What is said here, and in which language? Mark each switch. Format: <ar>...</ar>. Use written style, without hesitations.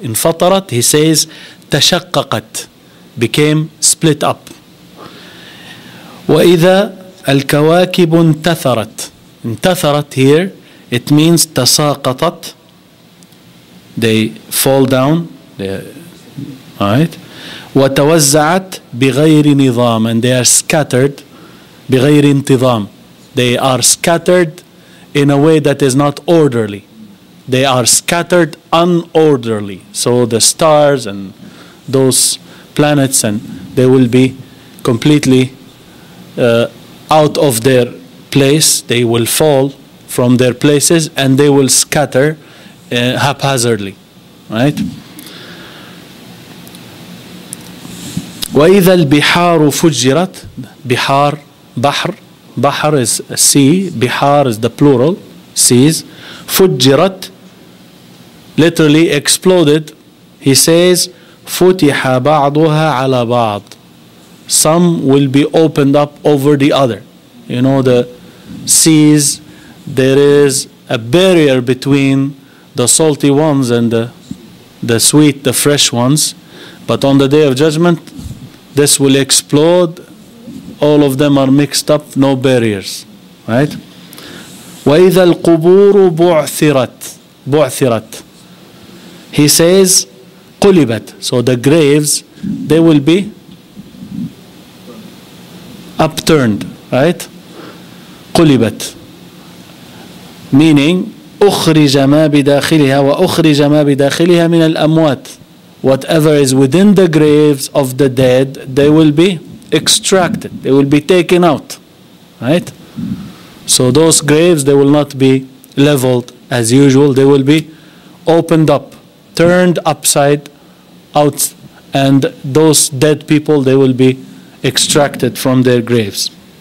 <en>انفطرت, he says, تشققت, became split up.</en> <ar>وإذا الكواكب انتثرت. انتثرت</ar> <en>here, it means</en> <ar>تساقطت.</ar> <en>They fall down. Right?</en> <ar>وتوزعت بغير نظام,</ar> <en>and they are scattered</en> <ar>بغير انتظام.</ar> <en>They are scattered in a way that is not orderly. They are scattered unorderly. So the stars and those planets, and they will be completely out of their place. They will fall from their places and they will scatter haphazardly. Right?</en> <ar>وإذا البحار فجرت. بحار, بحر.</ar> <en>بحر is a sea. بحار is the plural. Seas. فجرت, literally exploded. He says</en> <ar>فتح بعضها على بعض.</ar> <en>Some will be opened up over the other. You know, the seas, there is a barrier between the salty ones and the sweet, the fresh ones. But on the day of judgment, this will explode. All of them are mixed up, no barriers. Right?</en> <ar>وإذا القبور بعثرت. بعثرت.</ar> <en>He says قلبت. So the graves, they will be upturned. Right? قلبت.</en> <ar>Meaning أخرج ما بداخلها وأخرج ما بداخلها من الأموات.</ar> <en>Whatever is within the graves of the dead, they will be extracted. They will be taken out. Right? So those graves, they will not be leveled as usual. They will be opened up, turned upside out, and those dead people, they will be extracted from their graves.</en>